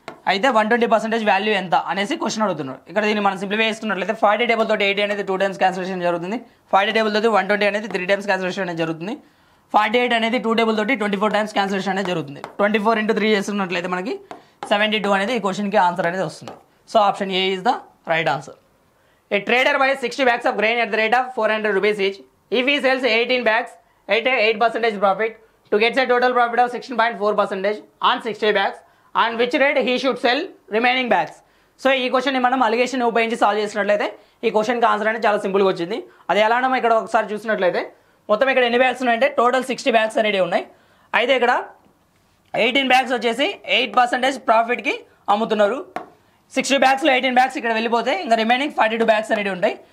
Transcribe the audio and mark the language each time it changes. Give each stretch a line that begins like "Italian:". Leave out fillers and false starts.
Telugu: అయితే 120% వాల్యూ ఎంత అనేసి క్వశ్చన్ అడుగుతున్నారు. ఇక్కడ దీన్ని మనం సింప్లిఫై చేసుకున్నట్లయితే 40 టేబుల్ తోటి 80 అనేది 2 టైమ్స్ క్యాన్సిలేషన్ జరుగుతుంది. 40 టేబుల్ తోటి 120 అనేది 3 టైమ్స్ క్యాన్సిలేషన్ అనేది జరుగుతుంది. 48 అనేది 2 టేబుల్ తోటి 24 టైమ్స్ క్యాన్సిలేషన్ అనేది జరుగుతుంది. 24 × 3 చేస్తున్నట్లయితే మనకి 72 అనేది ఈ క్వశ్చన్కి ఆన్సర్ అనేది వస్తుంది.
English: So option A is the right answer. A trader buys 60 bags of grain at the rate of 400 rupees each. If he sells 18 bags at a 8% profit to get a total profit of 16.4% on 60 bags, on which rate he should sell remaining bags?
Telugu: So ఈ క్వశ్చన్ని మనం allegation ఉపయోగించి solve చేసినట్లయితే ఈ క్వశ్చన్కి answer అనేది చాలా సింపుల్గా వచ్చింది. అది ఎలానో ఇక్కడ ఒకసారి చూసినట్లయితే మొత్తం ఇక్కడ ఎన్ని బ్యాగ్స్ ఉన్నాయంటే టోటల్ 60 బ్యాగ్స్ అనేవి ఉన్నాయి. అయితే ఇక్కడ 18 బ్యాగ్స్ వచ్చేసి 8% ప్రాఫిట్కి అమ్ముతున్నారు. 60 బ్యాగ్స్లో 18 బ్యాగ్స్ ఇక్కడ వెళ్ళిపోతే ఇంకా రిమైనింగ్ 42 బ్యాగ్స్ అనేవి ఉంటాయి.